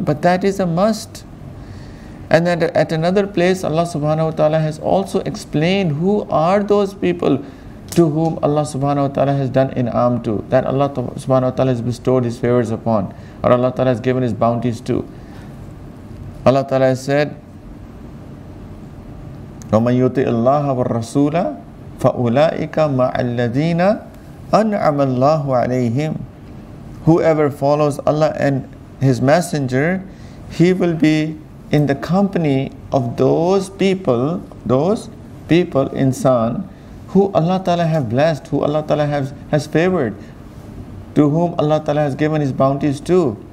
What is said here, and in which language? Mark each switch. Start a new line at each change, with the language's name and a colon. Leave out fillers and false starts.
English: But that is a must. And then at another place, Allah Subhanahu wa Ta'ala has also explained who are those people to whom Allah Subhanahu wa Ta'ala has done in'am to, that Allah Subhanahu wa Ta'ala has bestowed His favors upon, or Allah Ta'ala has given His bounties to. Allah Ta'ala has said,
Arabic: وَمَنْ يُطِعِ اللَّهَ وَالرَّسُولَ فَأُولَٰئِكَ مَعَ الَّذِينَ أَنْعَمَ اللَّهُ عَلَيْهِمْ.
English: Whoever follows Allah and His Messenger, he will be in the company of those people, insan, who Allah Ta'ala have blessed, who Allah Ta'ala has favored, to whom Allah Ta'ala has given His bounties to.